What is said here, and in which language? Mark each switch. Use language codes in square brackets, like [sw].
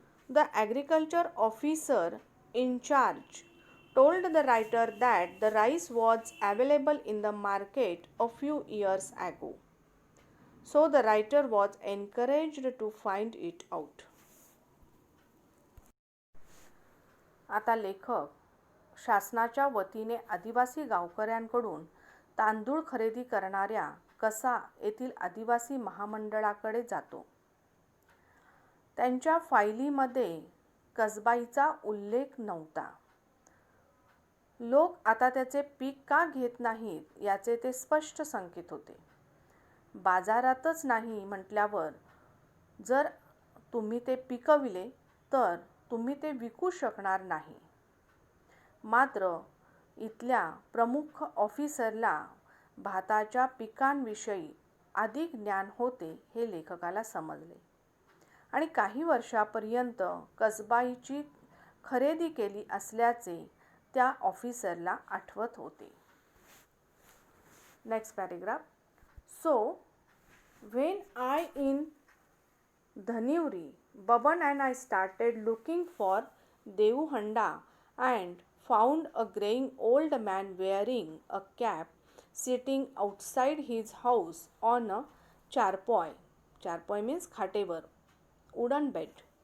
[en] The agriculture officer in charge told the writer that the rice was available in the market a few years ago. So the writer was encouraged to find it out. [mr] आता लेखक शासनाच्या वतीने आदिवासी गावकऱ्यांकडून तांदूळ खरेदी करणाऱ्या कसा येथील आदिवासी महामंडळाकडे जातो. त्यांच्या फायलीमध्ये कसबाईचा उल्लेख नव्हता. लोक आता त्याचे पीक का घेत नाहीत याचे ते स्पष्ट संकेत होते. बाजारातच नाही म्हटल्यावर जर तुम्ही ते पिकविले तर तुम्ही ते विकू शकणार नाही. मात्र इथल्या प्रमुख ऑफिसरला भाताच्या पिकांविषयी अधिक ज्ञान होते हे लेखकाला समजले आणि काही वर्षापर्यंत कसबाईची खरेदी केली असल्याचे त्या ऑफिसरला आठवत होते. [en] Next paragraph. So, when I in Dhanivri, Baban and I started looking for Devuhanda and found a graying old man wearing a cap sitting outside his house on a charpoy. Charpoy means khatevar, wooden bed.